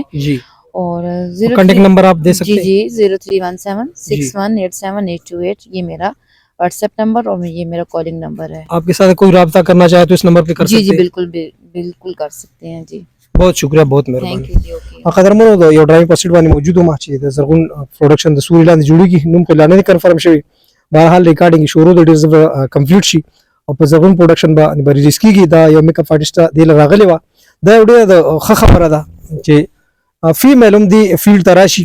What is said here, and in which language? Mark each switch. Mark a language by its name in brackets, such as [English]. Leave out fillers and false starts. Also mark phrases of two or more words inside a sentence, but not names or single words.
[Urdu] जी, और [English] contact number [Urdu] آپ دے سکتے जी हैं? جی 0317618788 یہ میرا [English] WhatsApp number [Urdu] اور یہ میرا [English] calling number [Urdu] है। آپ کے ساتھ کوئی رابطہ کرنا چاہے تو اس نمبر پہ کر जी सकते जी हैं? بالکل بالکل کر سکتے ہیں جی. بہت شکریہ، بہت [English] थैंक [Urdu] मेहरबानी। [English] यू जी। ओके। [Pashto] قدرمنو د یو ډرایو په سیټ باندې موجود وم چې د زرغون پروډکشن د سوري لاندې جوړیږي، نوم په لاندې کنفرم شوی. بهرحال ریکارډینګ شروع د ډیر کمپلیټ شي او په زرغون پروډکشن باندې ریلیز کیږي. دا یو [English] میک اپ آرټیست [Pashto] دی راغلی و. دا یو ډیر د ښه خبره ده چې فیمیل هم دی فیلډ ته راشي.